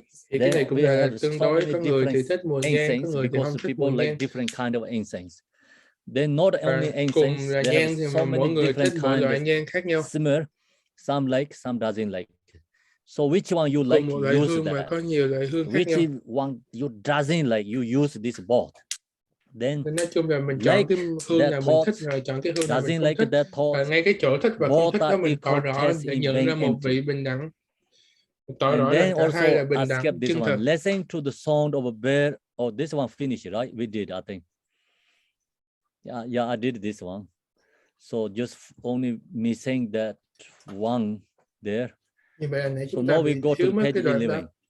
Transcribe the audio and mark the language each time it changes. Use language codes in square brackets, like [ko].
[vi] Thì cái này cũng là tương đối, có người thì thích mùi nhang, có người thì không thích mùi nhang. Và cùng là nhang thì mà mỗi người thích mỗi loại nhang khác nhau. [en] Some like, some doesn't like. So which one you like, use that. Which one you doesn't like, you use this both. Then [vi] nói chung là mình chọn cái hương nào mình thích rồi chọn cái hương nào mình không thích. Và ngay cái chỗ thích và không thích đó mình tỏ rõ để nhận ra một vị bình đẳng. Tỏ rõ là cả hai là bình đẳng chân thật. [en] Listen to the sound of a bear. Oh, this one finished, right? We did, I think. Yeah, I did this one. So just only me saying that one there. So now we go to page 11.